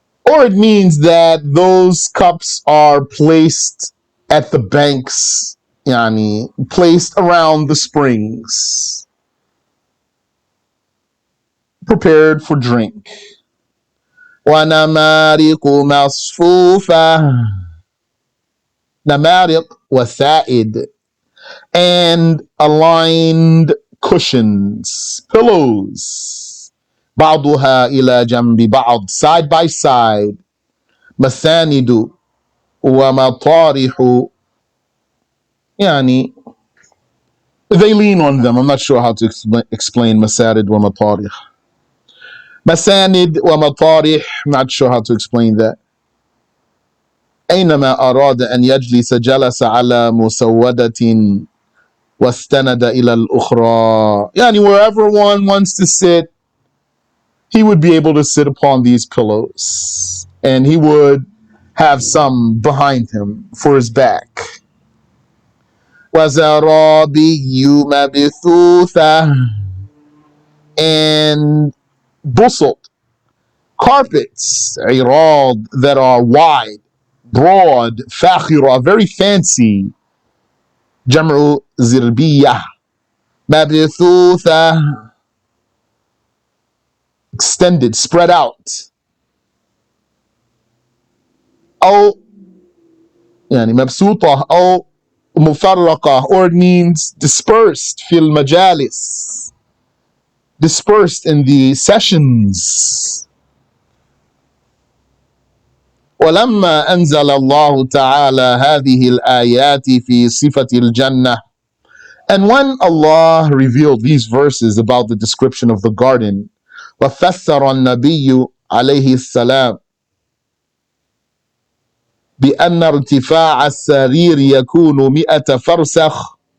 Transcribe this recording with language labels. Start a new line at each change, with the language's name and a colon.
English: Or it means that those cups are placed at the banks, yani, placed around the springs, prepared for drink.
Arabic: وَنَمَارِقُ مَصْفُوفَةٌ. Namariq wasa'id.
English: And aligned cushions, pillows.
Arabic: بعضها إلى جنب بعض,
English: side by side.
Arabic: مساند ومطارح. يعني,
English: they lean on them. I'm not sure how to explain masarid wa matarih. Masanid wa matarih, not sure how to explain that.
Arabic: أينما أراد أن يجلس جلس على مسودة واستند إلى الأخرى. يعني,
English: wherever one wants to sit, he would be able to sit upon these pillows. And he would have some behind him for his back.
Arabic: وزرابي مبثوثة.
English: And bustled carpets,
Arabic: عراض,
English: that are wide, broad,
Arabic: فاخرة,
English: very fancy.
Arabic: جمع زربية.
English: مبثوثة, extended, spread out.
Arabic: أو يعني مبسوطة أو مفرقة,
English: or it means dispersed
Arabic: في المجالس,
English: dispersed in the sessions.
Arabic: ولما أنزل الله تعالى هذه الآيات في صفة الجنة.
English: And when Allah revealed these verses about the description of the garden,
Arabic: وفسر النبي عليه السلام بأن ارتفاع السرير يكون 100 فرسخ.